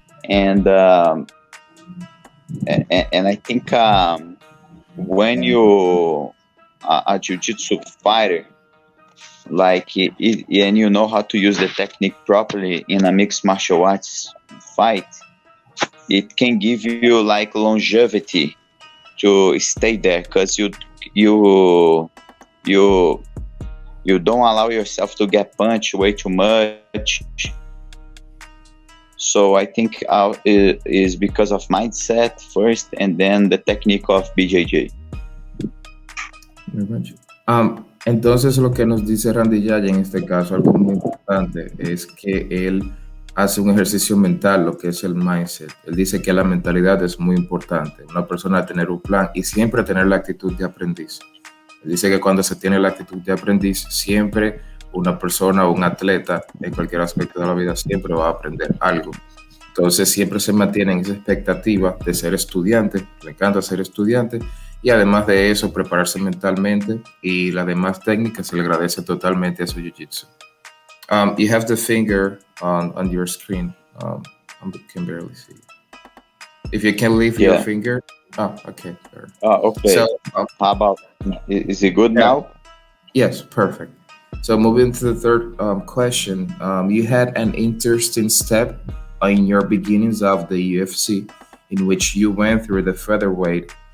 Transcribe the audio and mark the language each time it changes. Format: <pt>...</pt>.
<en>And I think when you a jiu-jitsu fighter, like and you know how to use the technique properly in a mixed martial arts fight, it can give you like longevity to stay there, because you don't allow yourself to get punched way too much. So I think it is because of mindset first, and then the technique of BJJ. Very much.</en> <es>Entonces lo que nos dice Randy Yahya en este caso, algo muy importante, es que él hace un ejercicio mental, lo que es el mindset. Él dice que la mentalidad es muy importante. Una persona tener un plan y siempre tener la actitud de aprendiz. Él dice que cuando se tiene la actitud de aprendiz, siempre una persona o un atleta en cualquier aspecto de la vida siempre va a aprender algo. Entonces siempre se mantiene en esa expectativa de ser estudiante, le encanta ser estudiante, y además de eso prepararse mentalmente, y la demás técnica se le agradece totalmente a su jiu-jitsu.</es> <en>You have the finger on your screen. I can barely see. If you can leave your finger. Oh, okay. Okay. So, how about, is it good now? Yes, perfect. So moving to the third question, you had an interesting step in your beginnings of the UFC, in which you went through the featherweight.</en>